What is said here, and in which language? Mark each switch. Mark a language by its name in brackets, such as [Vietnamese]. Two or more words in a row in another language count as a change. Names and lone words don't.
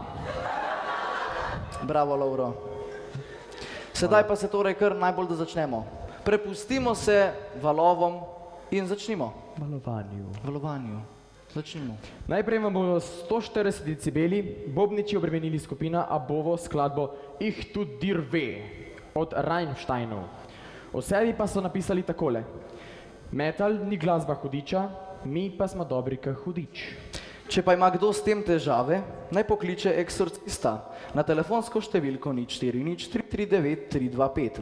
[Slovenian] Bravo, Lovro. Sedaj pa se torej kar najbolj da začnemo. Prepustimo se valovom in začnimo. Valovanju. Začnimo. Najprej vam bodo 140 decibeli bobniči obremenili skupina Abovo skladbo Ich tu dir weh od Rammsteinov. O sebi pa so napisali takole. Metal ni glasba hudiča, mi pa smo dobri ka hudič. Če pa ima kdo s tem težave, naj pokliče eksorcista na telefonsko številko 040 339 325.